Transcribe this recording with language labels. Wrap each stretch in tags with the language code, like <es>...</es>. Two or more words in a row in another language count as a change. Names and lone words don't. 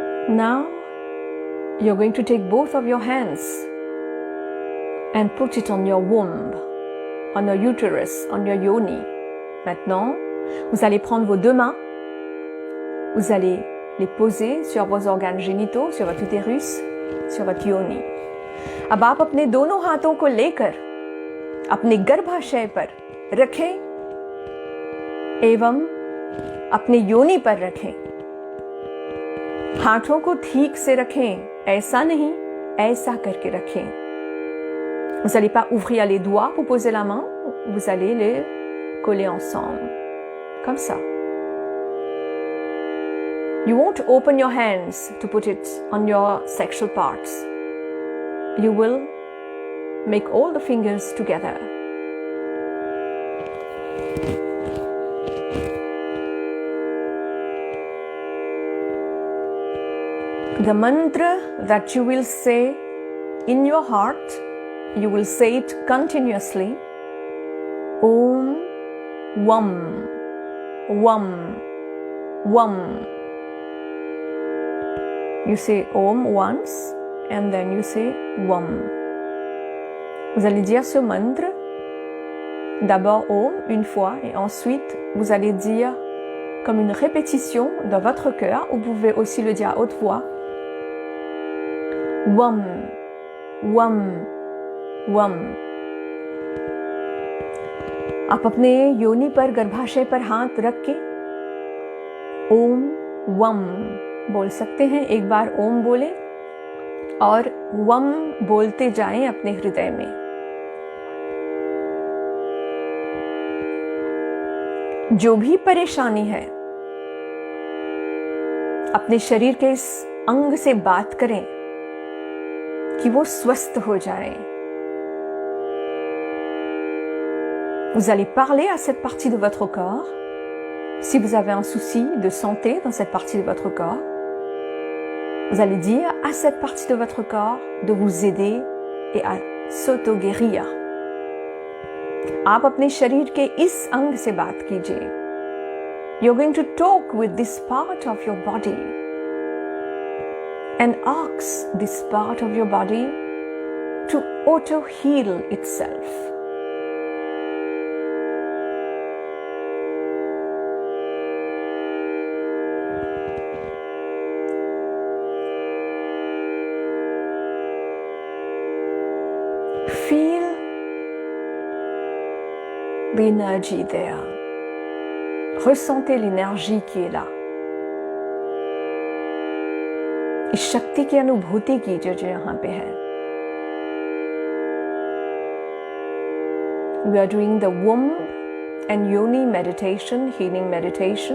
<en>Now, you're going to take both of your hands and put it on your womb, on your uterus, on your yoni.</en> <fr>Maintenant, vous allez prendre vos deux mains, vous allez les poser sur vos organes génitaux, sur votre utérus, sur votre yoni.</fr> <hi>अब आप अपने दोनों हाथों को लेकर अपने गर्भाशय पर रखें एवं अपने योनि पर रखें. हाथों को ठीक से रखें, ऐसा नहीं, ऐसा करके रखें.</hi> <fr>Vous n'allez pas ouvrir les doigts pour poser la main, vous allez les coller ensemble, comme ça.</fr> <en>You won't open your hands to put it on your sexual parts. You will make all the fingers together. The mantra that you will say in your heart, you will say it continuously.</en> <sa>Om Vam Vam Vam.</sa> <en>You say Om once and then you say Vam.</en> <fr>Vous allez dire ce mantra, d'abord Om une fois et ensuite vous allez dire comme une répétition dans votre cœur, ou vous pouvez aussi le dire à haute voix.</fr> <sa>Wam, wam, wam.</sa> <hi>आप अपने योनि पर, गर्भाशय पर हाथ रख के</hi> <sa>ओम वम</sa> <hi>बोल सकते हैं. एक बार ओम बोले और वम बोलते जाएं अपने हृदय में. जो भी परेशानी है, अपने शरीर के इस अंग से बात करें कि वो स्वस्थ हो जाए.</hi> <fr>Vous allez parler à cette partie de votre corps. Si vous avez un souci de santé dans cette partie de votre corps, vous allez dire à cette partie de votre corps de vous aider et à s'auto-guérir.</fr> <hi>आप अपने शरीर के इस अंग से बात कीजिए.</hi> <en>You're going to talk with this part of your body and ask this part of your body to auto-heal itself. Feel the energy there.</en> <fr>Ressentez l'énergie qui est là.</fr> <hi>इस शक्ति की अनुभूति कीजिए जो यहाँ पे है.</hi> <en>We are doing the womb and yoni meditation, healing meditation.</en>